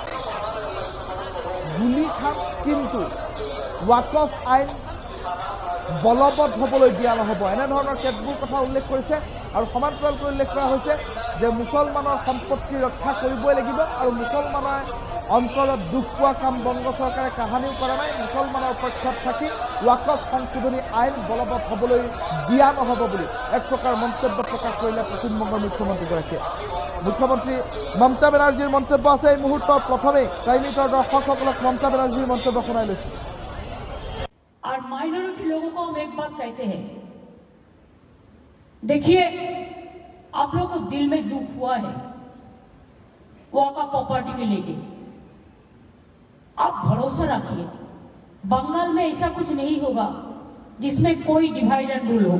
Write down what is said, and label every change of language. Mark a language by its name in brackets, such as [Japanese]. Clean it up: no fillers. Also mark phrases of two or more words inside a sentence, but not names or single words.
[Assamese] গুলি খাম কিন্তু ওয়াকফ আইন বলবৎ হ'বলৈ দিয়া নহ'ব, এনেধৰণৰ কেতবোৰ কথা উল্লেখ কৰিছে আৰু সমান্তৰালকৈ উল্লেখ কৰা হৈছে যে মুছলমানৰ সম্পত্তি ৰক্ষা কৰিবই লাগিব আৰু মুছলমানৰ অন্তৰত দুখ পোৱা কাম বংগ চৰকাৰে কাহানিও কৰা নাই। মুছলমানৰ পক্ষত থাকি ওয়াকফ সংশোধনী আইন বলবৎ হ'বলৈ দিয়া নহ'ব বুলি এক প্ৰকাৰ মন্তব্য প্ৰকাশ কৰিলে পশ্চিমবংগৰ মুখ্যমন্ত্ৰীগৰাকীয়ে। মুখ্যমন্ত্ৰী মমতা বেনাৰ্জীৰ মন্তব্য আছে এই মুহূৰ্তত। প্ৰথমেই টাইম ইটৰ দৰ্শকসকলক মমতা বেনাৰ্জীৰ মন্তব্য শুনাই লৈছোঁ। [Hindi] और माइनॉरिटी लोगों को हम एक बात कहते हैं, देखिए आप लोगों को दिल में दुख हुआ है वॉकअप प्रॉपर्टी के लेके, आप भरोसा रखिए बंगाल में ऐसा कुछ नहीं होगा जिसमें कोई [English] divide and rule [Hindi] होगा।